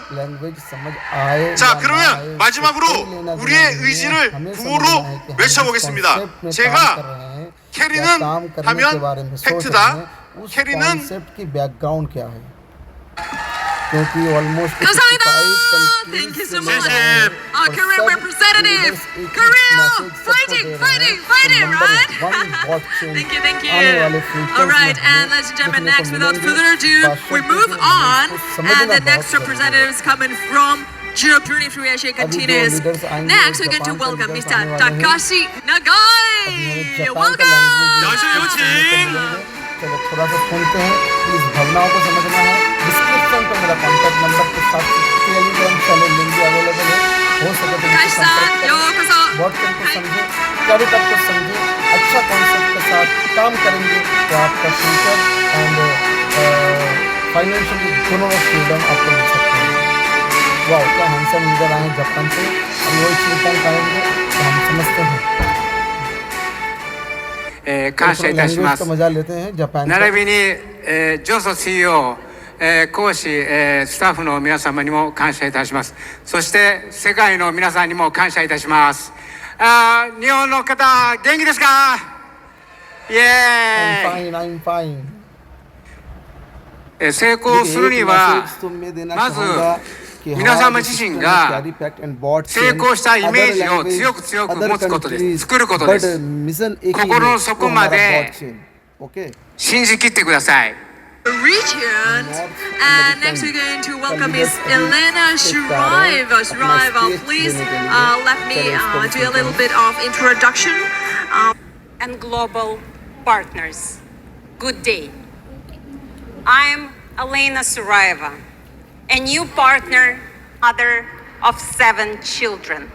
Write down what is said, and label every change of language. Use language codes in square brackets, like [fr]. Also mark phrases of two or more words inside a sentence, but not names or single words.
[ko] 자, 그러면 마지막으로 우리의 의지를 구호로 외쳐보겠습니다. 제가 캐리는 하면 팩트다. 캐리는 감사합니다. [en] Thank you so much. Our Korean representative. Korea, fighting, right? Thank you. All right, and ladies and gentlemen, next, without further ado, we move on, and the next representative is coming from Europe. Journey through Asia continues. Next, we're going to welcome Mr. Takashi Nagai. Welcome. [zh] 掌声有请。 [hi] चलो थोड़ा सा सुनते हैं, प्लीज भावनाओं को समझना है। डिस्क्रिप्शन पे मेरा [en] contact number [hi] के साथ टेलीग्राम [en] channel link [hi] भी अवेलेबल है, हो सके तो मुझसे संपर्क करें। व्हाट्सएप को समझे, कैरीपैक्ट को समझे, अच्छा कॉन्सेप्ट के साथ काम करेंगे तो आपका [en] future and financially [hi] दोनों फ्रीडम आपको मिल सकते हैं। वाह, क्या [en] handsome leader [hi] आए जापान से, हम वो चीज़ करेंगे तो हम समझते हैं। [ja] 感謝いたします。 [hi] मजा लेते हैं जापान [ja] 並びにジョソ CEO 講師、スタッフの皆様にも感謝いたします。そして世界の皆さんにも感謝いたします。日本の方元気ですか？イエーイ。 [en] I'm fine. [ja] 成功するにはまず皆様自身が成功したイメージを強く強く持つことです。作ることです。心の底まで信じきってください。 [en] Region. And next we're going to welcome Miss Elena Shriva. Shriva, please let me do a little bit of introduction. And global partners. Good day. I'm Elena Shriva, a new partner, mother of 7 children.